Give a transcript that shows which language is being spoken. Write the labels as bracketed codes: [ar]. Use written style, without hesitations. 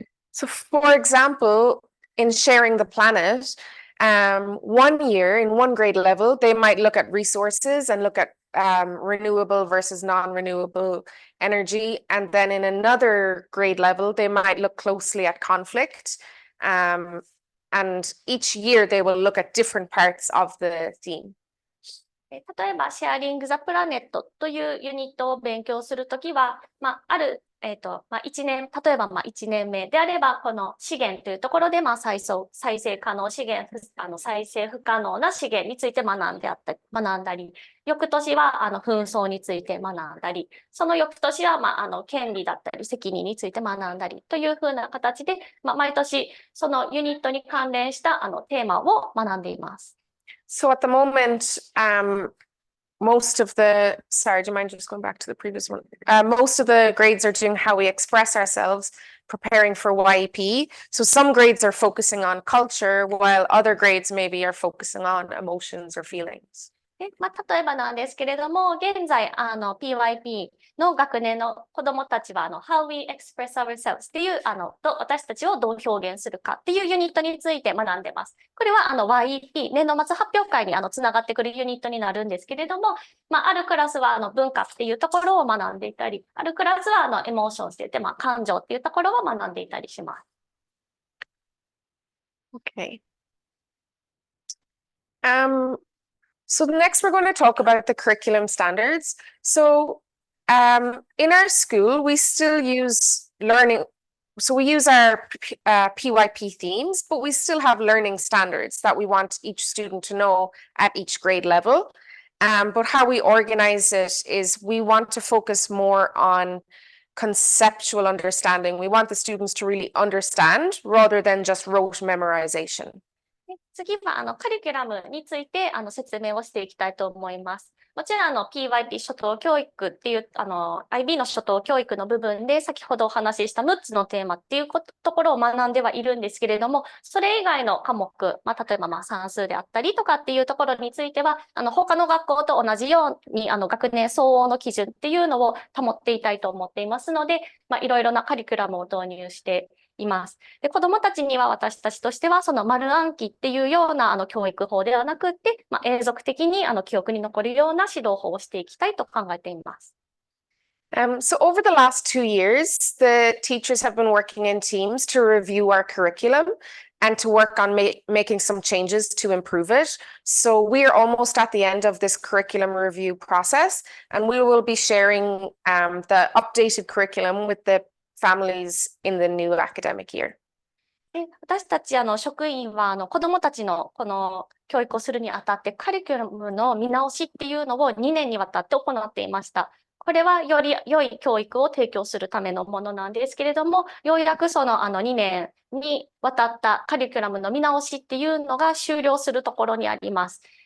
[en] So for example, in sharing the planet, one year in one grade level, they might look at resources and look at renewable versus non-renewable energy. And then in another grade level, they might look closely at conflict. And each year they will look at different parts of the theme. [ja] 例えば、シェアリング・ザ・プラネットというユニットを勉強するときは、例えば1年目であれば、この資源というところで、再生可能資源、再生不可能な資源について学んだり、翌年は紛争について学んだり、その翌年は権利だったり責任について学んだりというふうな形で、毎年そのユニットに関連したテーマを学んでいます。 [en] So at the moment, most of the, sorry, do you mind just going back to the previous one? Most of the grades are doing how we express ourselves, preparing for YEP. So some grades are focusing on culture, while other grades maybe are focusing on emotions or feelings. [ja] 例えばなんですけれども、現在、PYP の学年の子どもたちは、 [en] How we express ourselves [ja] っていう、私たちをどう表現するかっていうユニットについて学んでます。これは、YEP、年度末発表会につながってくるユニットになるんですけれども、あるクラスは、文化っていうところを学んでいたり、あるクラスは、エモーションって言って、感情っていうところを学んでいたりします。 [en] Okay. So next we're going to talk about the curriculum standards. So in our school, we still use learning. So we use our PYP themes, but we still have learning standards that we want each student to know at each grade level. But how we organize it is we want to focus more on conceptual understanding. We want the students to really understand rather than just rote memorization. [ja] 次はカリキュラムについて説明をしていきたいと思います。もちろんPYP 初等教育っていうIB の初等教育の部分で先ほどお話しした6つのテーマっていうところを学んではいるんですけれども、それ以外の科目、例えば算数であったりとかっていうところについては他の学校と同じように学年相応の基準っていうのを保っていたいと思っていますので、いろいろなカリキュラムを導入しています。で、子どもたちには私たちとしてはその丸暗記っていうような教育法ではなくて、永続的に記憶に残るような指導法をしていきたいと考えています。 [en] So over the last 2 years, the teachers have been working in teams to review our curriculum and to work on making some changes to improve it. So we are almost at the end of this curriculum review process, and we will be sharing the updated curriculum with the families in the new academic year. [ja] で、私たち職員は子どもたちのこの教育をするにあたってカリキュラムの見直しっていうのを2年にわたって行っていました。これはより良い教育を提供するためのものなんですけれども、ようやくその2年にわたったカリキュラムの見直しっていうのが終了するところにあります。